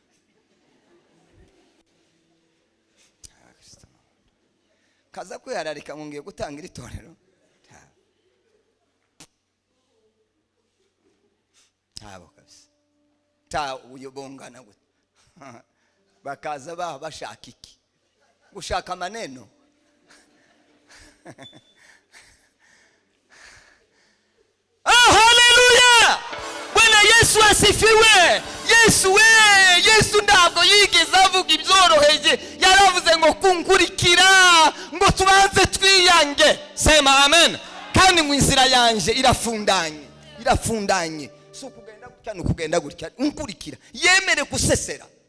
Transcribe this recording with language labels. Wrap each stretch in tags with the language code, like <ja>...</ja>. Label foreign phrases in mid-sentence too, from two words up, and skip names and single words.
<rw>Kaza kwihararika ngo ngiye gutangira itorero, abo kabisa uyobongana gute. Bakaza bashaka iki? Gushaka maneno. Haleluya.</rw> <sw>Bwana Yesu asifiwe.</sw> <rw>Yesu ntabwo yigeze avuga ibyoroheje. Yaravuze ngo kunkurikira, ngo tubanze twiyange.</rw> <sw>Sema amen.</sw> <rw>Kandi mu inzira yanje irafundanye. So kugenda gutya no kugenda gutya, unkurikira yemere gusesera.</rw>